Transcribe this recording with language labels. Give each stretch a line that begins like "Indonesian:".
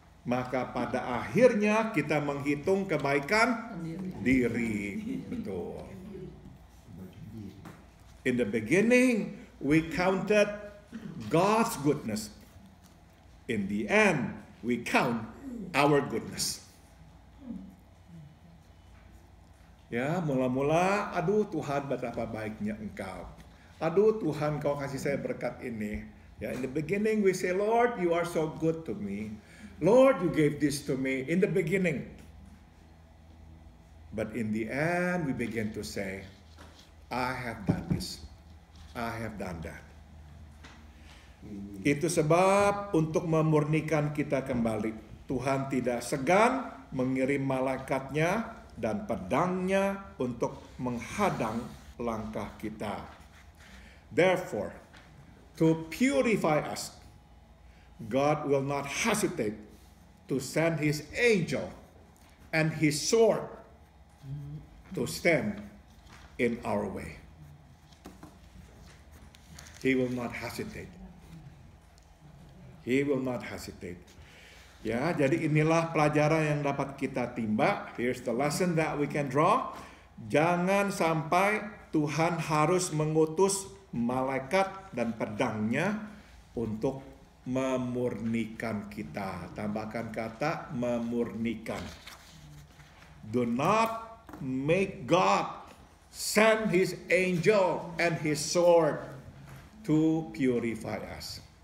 Indonesian: maka pada akhirnya kita menghitung kebaikan diri. Betul.
English: In the beginning, we counted God's goodness. In the end, we count our goodness.
Indonesian: Ya, mula-mula, aduh Tuhan betapa baiknya Engkau. Aduh Tuhan, Kau kasih saya berkat ini.
English: Ya, in the beginning we say, Lord, you are so good to me. Lord, you gave this to me in the beginning. But in the end, we begin to say, I have done this. I have done that.
Indonesian: Itu sebab untuk memurnikan kita kembali, Tuhan tidak segan mengirim malaikatnya dan pedangnya untuk menghadang langkah kita.
English: Therefore, to purify us, God will not hesitate to send His angel and His sword to stand in our way. He will not hesitate. He will not hesitate.
Indonesian: Ya, jadi inilah pelajaran yang dapat kita timba.
English: Here's the lesson that we can draw.
Indonesian: Jangan sampai Tuhan harus mengutus malaikat dan pedangnya untuk memurnikan kita. Tambahkan kata memurnikan.
English: Do not make God send His angel and His sword to purify us.